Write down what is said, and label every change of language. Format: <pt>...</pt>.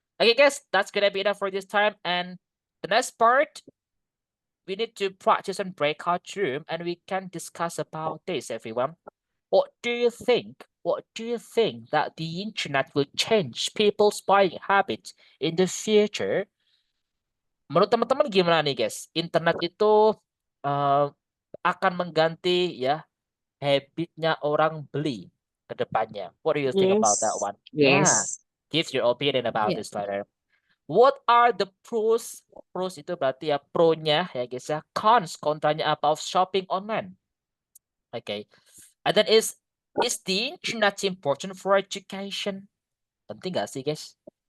<en>Okay, guys, that's gonna be enough for this time. And the next part, we need to practice on breakout room and we can discuss about this, everyone. What do you think? What do you think that the internet will change people's buying habits in the future?</en> <id>Menurut teman-teman gimana nih, guys? Internet itu akan mengganti ya habitnya orang beli ke depannya.</id> <en>What do you think about that one? Yeah. Yes. Give your opinion about Yeah. this later. What are the pros? Pros</en> <id>itu berarti ya pro-nya ya guys ya.</id> <en>Cons, kontranya about shopping online. Okay. And then is the internet important for education?</en> <id>Penting gak sih guys?</id>